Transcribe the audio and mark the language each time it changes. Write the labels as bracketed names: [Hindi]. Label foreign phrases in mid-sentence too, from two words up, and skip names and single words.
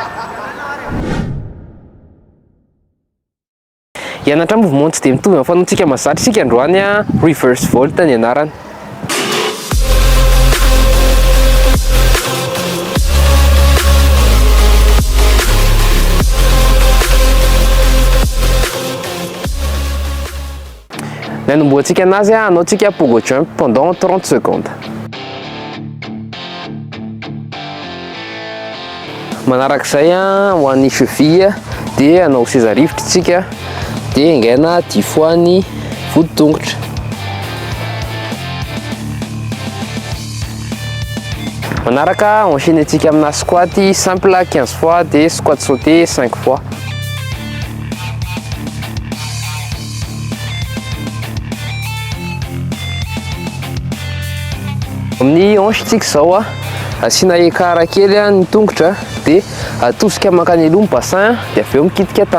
[Malagasy] Hianatra mouvement tsy dia mitovy amin'ny fanaontsika mahazatra isika androany [English] reverse volt [Malagasy] ny anarany. Ny anomboantsika anazy anaontsika [English] pogo jump [French] pendant 30 secondes. [Malagasy] Manarak'izay ho an'ny cheville dia anao seza rivotra isika dia ingaina 10 fois ny vodi-tongotra. Manaraka enchaîner antsika amina [French] squat simple [Malagasy] 15 fois dia [French] squat sauté [Malagasy] 5 fois. Amin'ny hanche-tsika izao asiana écart kely ny tongotra dia atosika mankany aloha ny bassin dia avy eo mikitika tany.